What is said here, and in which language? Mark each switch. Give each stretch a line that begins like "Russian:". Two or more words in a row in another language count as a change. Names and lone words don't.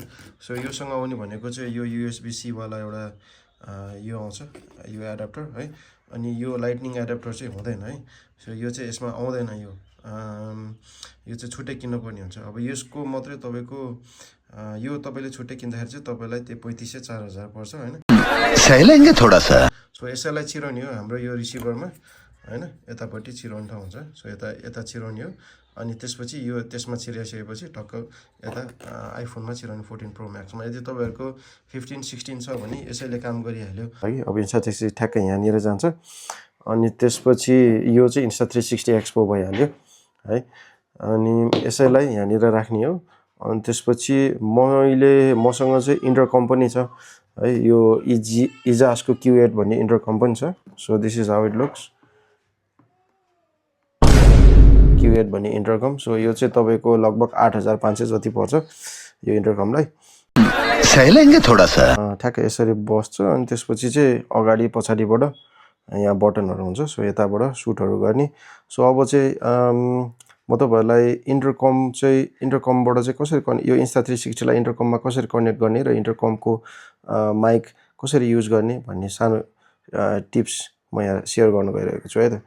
Nepali: सो योसँग आउने भनेको चाहिँ यो USB-C वाला एउटा यो आउँछ, यो एडाप्टर है। अनि यो लाइटनिङ एडाप्टर चाहिँ हुँदैन है। सो यो चाहिँ यसमा आउँदैन। यो चाहिँ छुट्टै किन्न पर्ने हुन्छ। अब यसको मात्रै तपाईको यो तपाईले छुट्टै किन्दाखेरि चाहिँ तपाईलाई त्यो 3500 4000 पर्छ हैन।
Hindi: सहिलेंगे थोड़ा सा।
Nepali: सो यसैलाई चिराउने हो हाम्रो यो रिसिभरमा हैन, यतापट्टि चिराउने ठाउँ हुन्छ। सो यता चिराउने हो अनि त्यसपछि यो त्यसमा चिराइसकेपछि टक्क यता आइफोनमा चिराउने 14 Pro Max मा। यदि तपाईहरुको 15 16 छ भने यसैले काम गरिहाल्यो है। अब Insta360 ठ्याक्कै यहाँनिर जान्छ अनि त्यसपछि यो चाहिँ Insta360 Expo भइहाल्यो है। अनि यसैलाई यहाँनिर राख्ने हो। अनि त्यसपछि मसँग चाहिँ इन्टरकम पनि छ है। यो इजासको Q8 भन्ने इन्टरकम पनि छ।
English: so this is how it looks,
Nepali: Q8 भन्ने इन्टरकम। सो यो चाहिँ तपाईको लगभग 8500 जति पर्छ यो इन्टरकमलाई।
Hindi: सहिलेंगे थोड़ा सा।
Nepali: ठ्याक्कै यसरी बस्छ अनि त्यसपछि चाहिँ अगाडि पछाडिबाट यहाँ बटनहरु हुन्छ। सो यताबाट सुटहरु गर्ने। सो अब चाहिँ म तपाईहरुलाई इन्टरकमबाट चाहिँ कसरी यो Insta360 लाई इन्टरकममा कसरी कनेक्ट गर्ने र इन्टरकमको माइक कसरी युज गर्ने भन्ने सानो टिप्स म यहाँ शेयर गर्न गइरहेको छु है त।